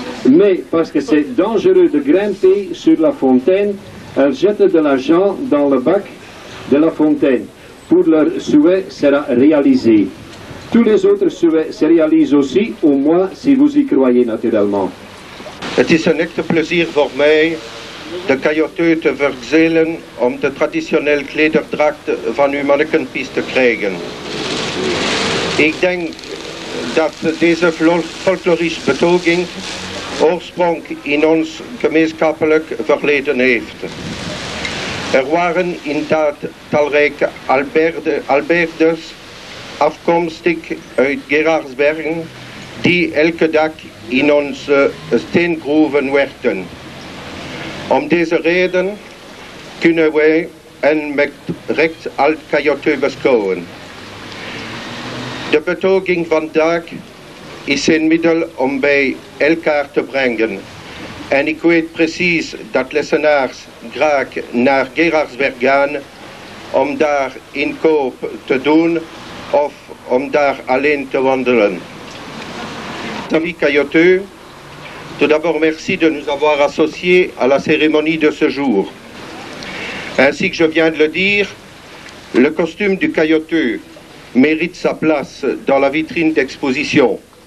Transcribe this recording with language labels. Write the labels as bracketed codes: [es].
[fr] Mais parce que c'est dangereux de grimper sur la fontaine, elles jettent de l'argent dans le bac de la fontaine. Pour leur souhait sera réalisé. Tous les autres souhaits se réalisent aussi, au moins si vous y croyez naturellement. [nl] Het is een echte plezier voor mij de KJT te verzelen om de traditionele klederdracht van uw Mannekepis te krijgen. Ik denk dat deze folklorische betoging oorsprong in ons gemeenschappelijk verleden heeft. Er waren inderdaad talrijke Alberdes afkomstig uit Gerardsbergen die elke dag in onze steengroeven werkten. Om deze reden kunnen wij hen met recht als KJT beschouwen. De betoging vandaag is een middel om bij elkaar te brengen. En ik weet precies dat lessenaars graag naar Gerardsberg gaan om daar inkoop te doen of om daar alleen te wandelen. [fr] Amis KJT, tout d'abord merci de nous avoir associés à la cérémonie de ce jour. Ainsi que je viens de le dire, le costume du KJT mérite sa place dans la vitrine d'exposition.